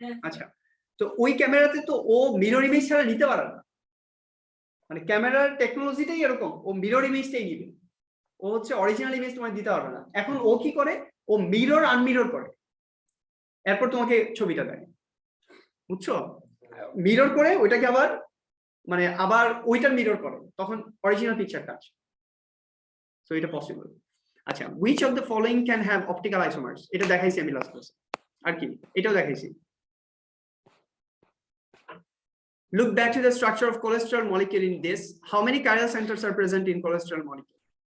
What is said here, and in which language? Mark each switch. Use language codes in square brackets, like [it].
[bn] আচ্ছা, তো ওই ক্যামেরাতে তো ও মিরর ইমেজ ছাড়া নিতে পারে না, মানে ক্যামেরার টেকনোলজিটাই এরকম, ও মিরর ইমেজটাই নিবে, ও হচ্ছে অরিজিনাল ইমেজ তোমায় দিতে পারবে না। এখন ও কি করে? ও মিরর আনমিরর করে, এরপর তোমাকে ছবিটা দেয়, বুঝছো? মিরর করে ওইটাকে আবার মানে আবার ওইটা মিরর করে, তখন অরিজিনাল পিকচারটা আসে। সো এটা পসিবল। [en] আচ্ছা, which of the following can have optical isomers? [bn] এটা দেখাইছি আমি লাস্ট ক্লাসে, আর কি এটাও দেখাইছি। [en] Look back to the structure of cholesterol molecule in this. How many chiral centers are present in cholesterol molecule?